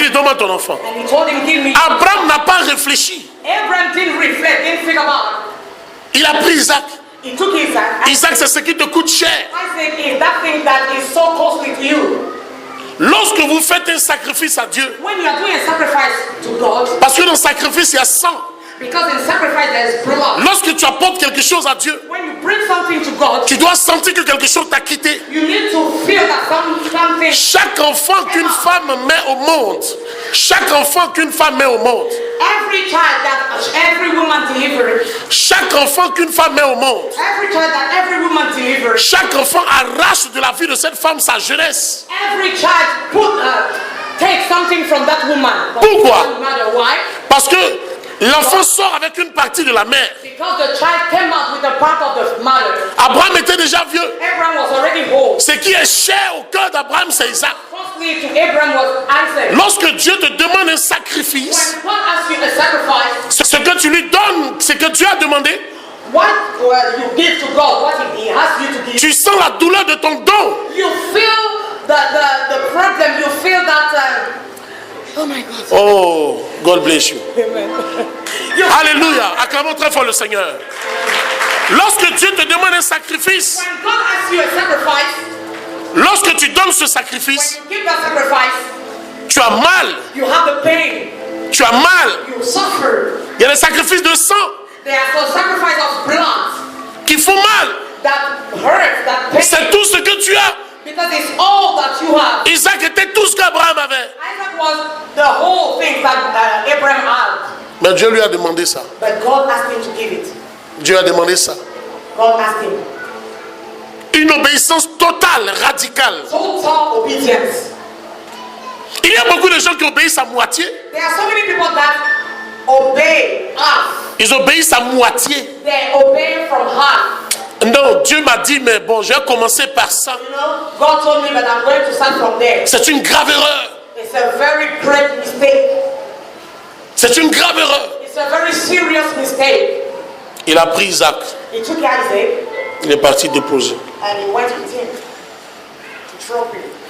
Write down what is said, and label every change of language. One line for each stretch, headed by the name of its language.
French: dit, donne-moi ton enfant.
English: and he told him, give me.
French: Abraham n'a pas réfléchi.
English: Abraham didn't reflect, didn't think about
French: Il a pris Isaac.
English: it. He took Isaac.
French: Isaac, c'est ce qui te coûte cher.
English: Isaac is that thing that is so costly to you.
French: Lorsque vous faites un sacrifice à Dieu,
English: When you are doing a sacrifice to God,
French: parce que dans le sacrifice, il y a sang.
English: because in sacrifice there is blood.
French: Lorsque tu apportes quelque chose à Dieu,
English: When you bring something to God,
French: tu dois sentir que quelque chose t'a quitté.
English: you need to feel that something.
French: Chaque enfant qu'une femme met au monde, chaque enfant qu'une femme met au monde,
English: Every child that every woman delivers,
French: chaque enfant qu'une femme met au monde,
English: every child that every woman delivers,
French: chaque enfant arrache de la vie de cette femme sa jeunesse.
English: every child take something from that woman. But
French: Pourquoi?
English: it doesn't matter why.
French: Parce que l'enfant sort avec une partie de la mère.
English: Because the child came out with a part of the mother.
French: Abraham était déjà vieux.
English: Abraham was already old.
French: Ce qui est cher au cœur d'Abraham, c'est Isaac.
English: Firstly, to Abraham was Isaac.
French: Lorsque Dieu te demande un sacrifice,
English: When God asks you a sacrifice,
French: ce que tu lui donnes, ce que Dieu a demandé,
English: what you give to God, what He asks you to give,
French: tu sens la douleur de ton don.
English: you feel the problem, you feel that. Oh my God. Oh, God bless you. Amen.
French: Alléluia. Acclamons très fort le Seigneur. Lorsque Dieu te demande un sacrifice,
English: When God asks you a sacrifice,
French: lorsque tu donnes ce
English: when
French: sacrifice,
English: you give that sacrifice,
French: tu as mal.
English: you have the pain,
French: Tu as mal.
English: you suffer.
French: Il y a des sacrifices de sang
English: There are some sacrifice of blood
French: qui font mal.
English: that hurts, that pain,
French: C'est tout ce que tu as.
English: because it's all that you have.
French: Isaac était tout ce qu'Abraham avait.
English: Isaac was the whole thing that Abraham had.
French: Mais Dieu lui a demandé ça.
English: But God asked him to give it.
French: Dieu a demandé ça.
English: God asked him.
French: Une obéissance totale, radicale.
English: Total obedience.
French: Il y a beaucoup de gens qui obéissent à moitié.
English: There are so many people that obey half.
French: Ils obéissent à moitié.
English: They obey from half.
French: Non, Dieu m'a dit, mais bon, je vais commencer par ça.
English: You know, God told me that I'm going to start from there.
French: C'est une grave erreur.
English: It's a very great mistake.
French: C'est une grave erreur.
English: It's a very serious mistake.
French: Il a pris Isaac.
English: He took Isaac
French: Il est parti déposer.
English: and he went with him to drop him.